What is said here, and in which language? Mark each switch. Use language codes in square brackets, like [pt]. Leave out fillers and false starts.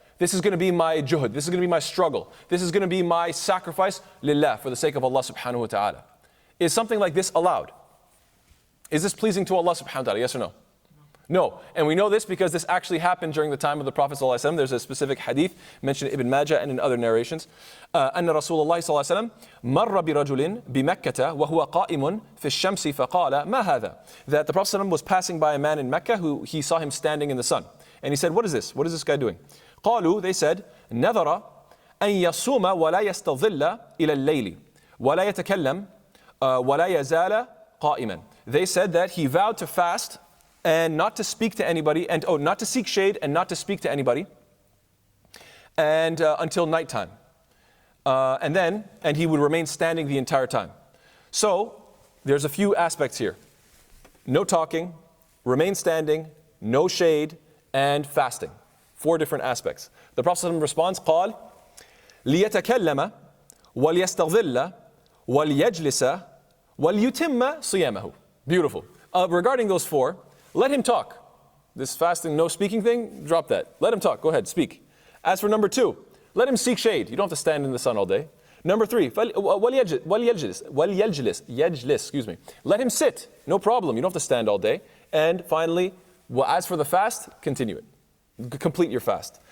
[en] This is going to be my juhud. This is going to be my struggle. This is going to be my sacrifice lillah, for the sake of Allah subhanahu wa ta'ala. Is something like this allowed? Is this pleasing to Allah subhanahu wa ta'ala? Yes or no? No. And we know this because this actually happened during the time of the Prophet ﷺ. There's a specific hadith mentioned in Ibn Majah and in other narrations. [ar] أن رسول الله صلى الله عليه وسلم مر برجل بمكة وهو قائم في الشمس فقال ما هذا? [en] That the Prophet ﷺ was passing by a man in Mecca who he saw him standing in the sun. And he said, what is this? What is this guy doing? [ar] قالوا, [en] they said, [ar] نذر أن يصوم ولا يستظل إلى الليل ولا يتكلم ولا يزال قائما. [en] They said that he vowed to fast and not to speak to anybody, and not to seek shade and not to speak to anybody, and until nighttime. And he would remain standing the entire time. So, there's a few aspects here. No talking, remain standing, no shade, and fasting. 4 different aspects. The Prophet ﷺ responds, [ar] قال ليتكلم وليستظل وليجلس وليتم صيامه. [en] Beautiful. Regarding those 4, let him talk. This fasting, no speaking thing, drop that. Let him talk. Go ahead, speak. As for number 2, let him seek shade. You don't have to stand in the sun all day. Number 3, excuse me. Let him sit. No problem. You don't have to stand all day. And finally, as for the fast, continue it. Complete your fast.